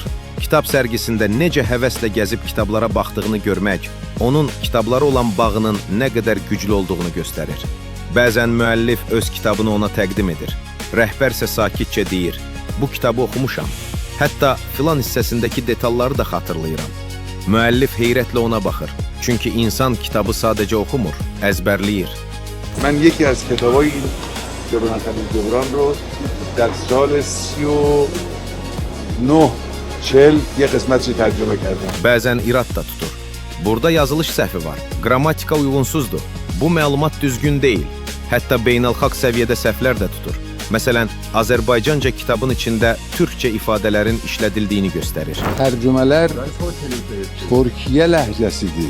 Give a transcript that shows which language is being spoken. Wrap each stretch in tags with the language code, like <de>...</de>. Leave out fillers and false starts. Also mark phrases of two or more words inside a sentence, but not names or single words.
<az>Kitab sərgisində necə həvəslə gəzib kitablara baxdığını görmək, onun kitablara olan bağının nə qədər güclü olduğunu göstərir. Bəzən müəllif öz kitabını ona təqdim edir. Rəhbər isə sakitcə deyir, bu kitabı oxumuşam. Hətta filan hissəsindəki detalları da xatırlayıram. Müəllif heyrətlə ona baxır. Çünki insan kitabı sadəcə oxumur, əzbərləyir.</az> <fa>من یکی از کتابای این جبران جبران رو در سال 39-40 یه قسمتش ترجمه کردم.</fa> <az>Bəzən irad da tutur. Burada yazılış səhvi var, qrammatika uyğunsuzdur. Bu məlumat düzgün deyil. Hətta beynəlxalq səviyyədə səhvlər də tutur. Məsələn, Azərbaycanca kitabın içində türkçə ifadələrin işlədildiyini göstərir. Tərcümələr Türkiyə ləhcəsidir.</az>